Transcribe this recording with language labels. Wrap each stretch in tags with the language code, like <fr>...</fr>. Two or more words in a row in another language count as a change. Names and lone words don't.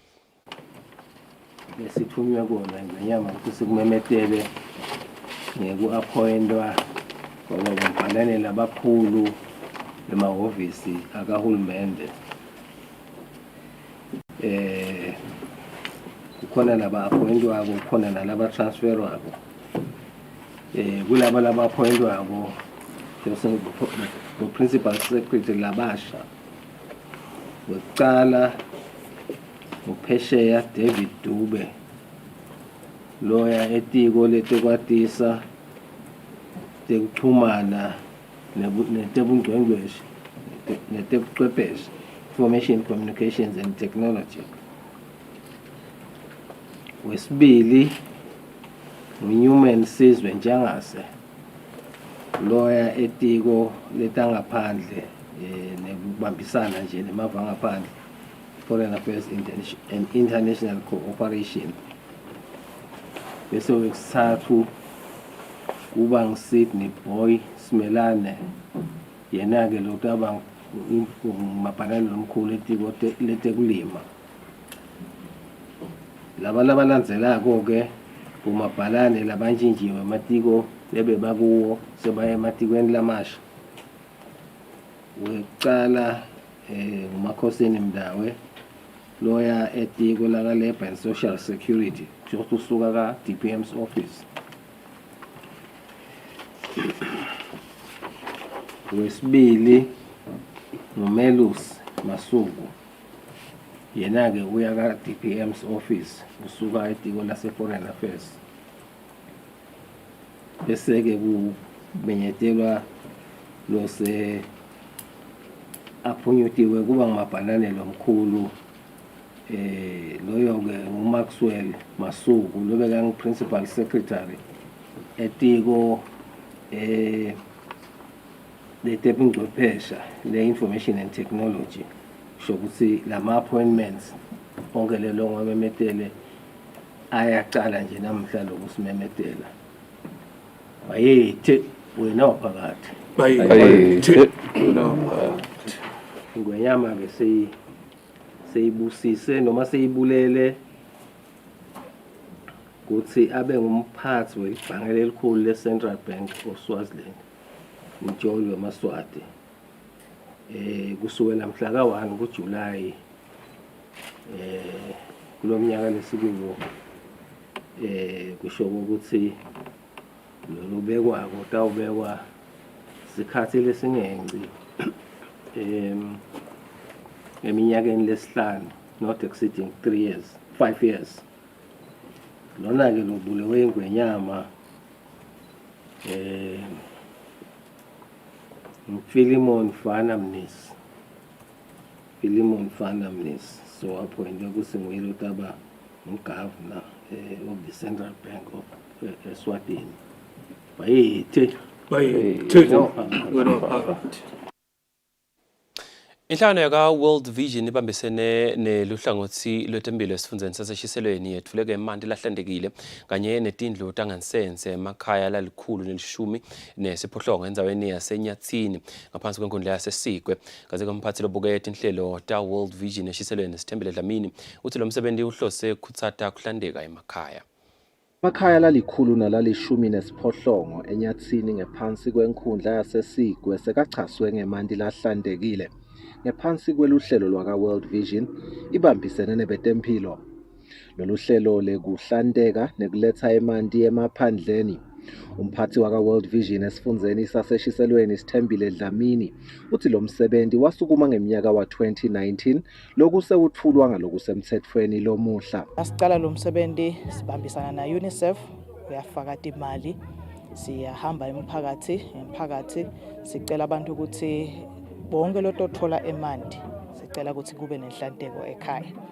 <ss>Lesithunywa kona ngonyama ukuthi kumemetele ngeku-appointwa ngababhalane labakhulu emahhovisi akahulumende. Kukhona laba appointwako kukhona nalaba transferwako. Kulaba laba appointwako</ss> <en>the principal secretary</en> <ss>labasha wekucala uphesheya David Dube loya etiko letekwatisa tekuchumana netebungcwengcweshi netebuchwepheshe</ss> <en>information communications and technology.</en> <ss>Wesibili uNewman Sizwe Njangase loya etiko letangaphandle nekubambisana nje nemava ngaphandle</ss> <en>foreign affairs and international cooperation.</en> <ss>Bese wesithathu kuba ngu-Sydney Boy Simelane yena-ke lokutaba ngumabhalane lomkhulu etiko letekulima. Laba labalandzelako-ke umabhalane labanjinjiwe ematiko lebebakuwo sebaya ematikweni lamasha. Wekucala nguMakhosini Mdawe loya etiko laka Labour and Social Security kusho usuka ka</ss> <en>DPM's office.</en> <ss>Wesibili nguMelus Masuku yena-ke uya ka</ss> <en>DPM's office</en> <ss>usuka etiko lase</ss> <en>foreign affairs.</en> <ss>Bese-ke kumenyetelwa lose aphunyutiwe kuba ngumabhalane lomkhulu loyo-ke nguMaxwell Masuku lobeka ngu-principal secretary etiko letebungcwephesha le-</ss> <en>information and technology.</en> <ss>Sho ukuthi lama appointments onke lelo ngamemetele ayaqala nje namhla lokusimemetela. Bayethe wena waphakathi. Bayethe wena waphakathi. Ngonyama-ke seyibusise noma seyibulele ukuthi abe ngumphathi welibhange lelikhulu le-Central Bank of Swaziland Mtsholi weMaswati kusukela mhla ka-1 kuJulayi kulo mnyaka lesikuwo kusho ukuthi lolubekwako utawubekwa sikhathi lesingengci eminyakeni lesihlanu</ss> <en>not exceeding 5 years.</en> <ss>Lona-ke lobulewe ingwenyama Philemon Fanamnis</ss> <en>so appointed</en> <ss>kuSingwile utaba</ss> <en>nggovernor of the Central Bank of Eswatini.</en> <ss>Bayethe wena waphakathi. Inhlangano yaka World Vision ibambisene neluhlangothi lwetempilo esifundeni saseshiselweni yethuleke emanti lahlandekile kanye netindlu tangansense emakhaya lalikhulu nelishumi nesiphohlongo enzaweni yaseNyatsini ngaphansi kwenkundla yaseSigwe. Kaze komphathi lobuketa inhlelo ta World Vision eshiselweni Sithembele Dlamini uthi lo msebenzi uhlose ukhutsata kuhlandeka emakhaya. Amakhaya lalikhulu nalalishumi nesiphohlongo eNyathini ngephansi kwenkundla yaseSigwe sekachaswe ngemanti lahlantekile ngephansi kweluhlelo lwaka-World Vision ibambisene nebetempilo. Lolu hlelo lekuhlanteka nekuletha emanti emaphandleni. Umphathi waka-World Vision esifundeni saseshiselweni Sithembile Dlamini uthi lo msebenzi wasukuma ngeminyaka wa-2019 lokhu sewuthulwa ngalokusemthethweni lomuhla. Asicala lo msebenzi sibambisana na UNICEF uyafaka imali siyahamba emphakathi sicela abantu ukuthi bonke lotothola emanti sicela ukuthi kube nenhlanteko ekhaya.</ss>